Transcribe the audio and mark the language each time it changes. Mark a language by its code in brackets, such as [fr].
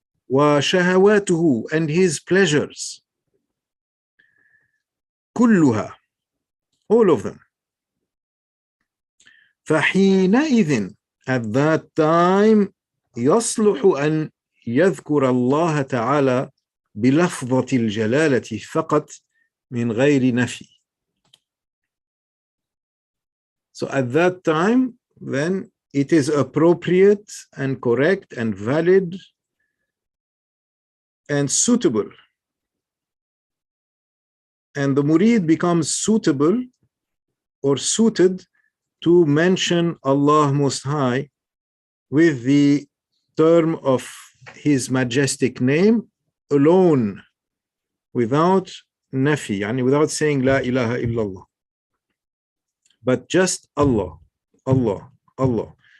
[ar] وشهواته, [en] and his pleasures, [ar] كلها, [en] all of them. [ar] فحينئذ, [en] at that time, [ar] يصلح أن يذكر الله تعالى بلفظة الجلالة فقط من غير نفي. [en] So at that time, then it is appropriate and correct and valid and suitable, and the murid becomes suitable or suited to mention Allah Most High with the term of His majestic name alone, without nafi, yani without saying La ilaha illallah, but just Allah, Allah, Allah.